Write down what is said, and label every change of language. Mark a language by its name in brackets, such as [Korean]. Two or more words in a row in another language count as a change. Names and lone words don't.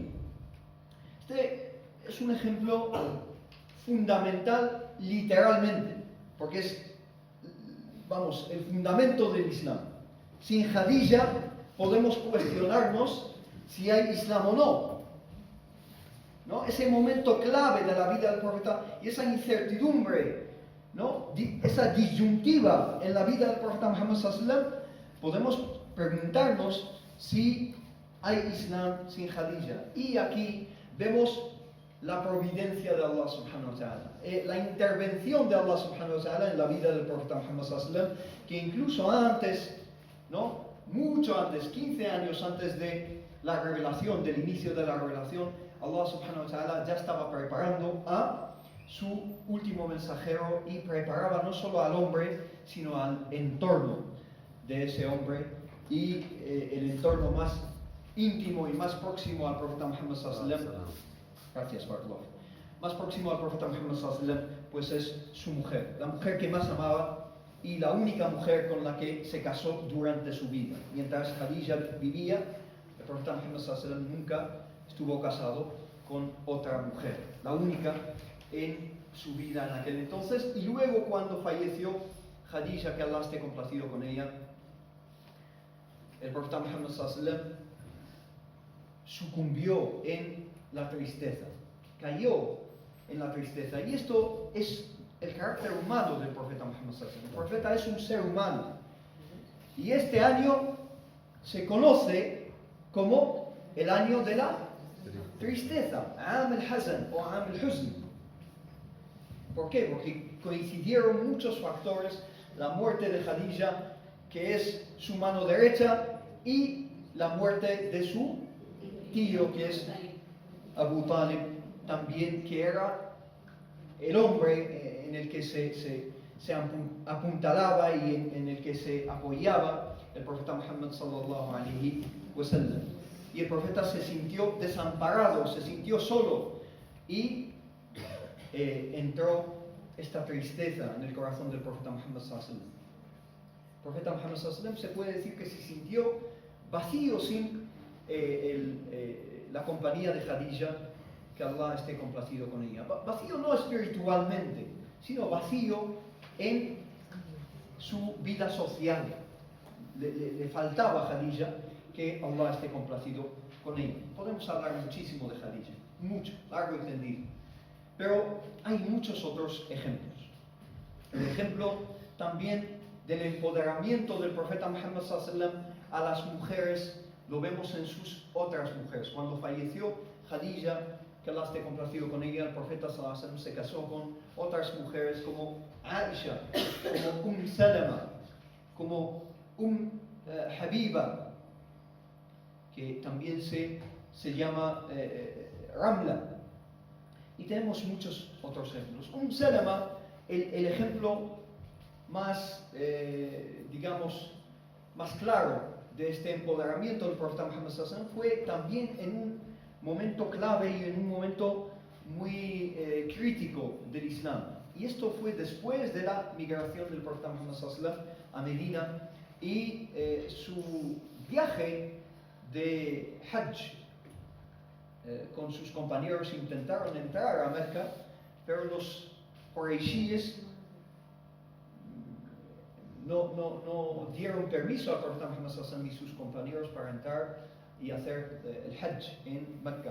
[Spanish] Este es un ejemplo fundamental literalmente, porque es, vamos, el fundamento del Islam. Sin Khadija podemos cuestionarnos si hay Islam o no. Ese momento clave de la vida del profeta y esa incertidumbre, ¿no? Esa disyuntiva en la vida del profeta Muhammad [Arabic] صلى الله عليه وسلم, [Spanish] podemos preguntarnos si hay Islam sin Khadija. Y aquí vemos la providencia de Allah [Arabic] سبحانه وتعالى, [Spanish] la intervención de Allah [Arabic] سبحانه وتعالى [Spanish] en la vida del profeta Muhammad [Arabic] صلى الله عليه وسلم, [Spanish] que incluso antes, ¿no? Mucho antes, 15 años antes de la revelación, del inicio de la revelación, Allah [Arabic] سبحانه وتعالى [Spanish] ya estaba preparando a su último mensajero y preparaba no solo al hombre, sino al entorno de ese hombre y el entorno más íntimo y más próximo al profeta Muhammad [Arabic] صلى الله عليه وسلم. [Spanish] Gracias, Bartolomé. Más próximo al profeta Muhammad [Arabic] صلى الله عليه وسلم, [Spanish] pues es su mujer, la mujer que más amaba y la única mujer con la que se casó durante su vida. Mientras Khadija vivía, el profeta Muhammad [Arabic] صلى الله عليه وسلم [Spanish] nunca estuvo casado con otra mujer, la única en su vida en aquel entonces. Y luego, cuando falleció Khadija, que Allah esté complacido con ella, el profeta Muhammad [Arabic] صلى الله عليه وسلم [Spanish] sucumbió en la tristeza, cayó en la tristeza. Y esto es el carácter humano del profeta Muhammad [Arabic] صلى الله عليه وسلم. [Spanish] El profeta es un ser humano. Y este año se conoce como el año de la tristeza, [Arabic] عام الحزن [Spanish] o [Arabic] عام الحزن. [Spanish] ¿Por qué? Porque coincidieron muchos factores: la muerte de Khadija, que es su mano derecha, y la muerte de su tío, que es Abu Talib, también, que era el hombre en el que se apuntalaba y en el que se apoyaba el profeta Muhammad [Arabic] صلى الله عليه وسلم. [Spanish] Y el profeta se sintió desamparado, se sintió solo, y entró esta tristeza en el corazón del profeta Muhammad [Arabic] صلى الله عليه وسلم. [Spanish] El profeta Muhammad [Arabic] صلى الله عليه وسلم [Spanish] se puede decir que se sintió vacío sin la compañía de Khadija, que Allah esté complacido con ella. Vacío no espiritualmente, sino vacío en su vida social. Le faltaba a Khadija que Allah esté complacido con ella. Podemos hablar muchísimo de Khadija, mucho, largo y tendido, pero hay muchos otros ejemplos. El ejemplo también del empoderamiento del profeta Muhammad [Arabic] صلى الله عليه وسلم [Spanish] a las mujeres lo vemos en sus otras mujeres. Cuando falleció Khadija, que Allah esté complacido con ella, el profeta [Arabic] صلى الله عليه وسلم [Spanish] se casó con otras mujeres como Aisha, como Salama, como Habiba, que también se llama Ramla. Y tenemos muchos otros ejemplos. Salama, el ejemplo más, digamos, más claro de este empoderamiento del profeta Muhammad [Arabic] صلى الله عليه وسلم, [Spanish] fue también en un momento clave y en un momento muy crítico del Islam. Y esto fue después de la migración del profeta Muhammad [Arabic] صلى الله عليه وسلم [Spanish] a Medina y su viaje de Hajj. Con sus compañeros intentaron entrar a Mecca, pero los Quraishíes no dieron permiso al profeta Muhammad [Arabic] صلى الله عليه وسلم [Spanish] y sus compañeros para entrar y hacer el Hajj en Mecca.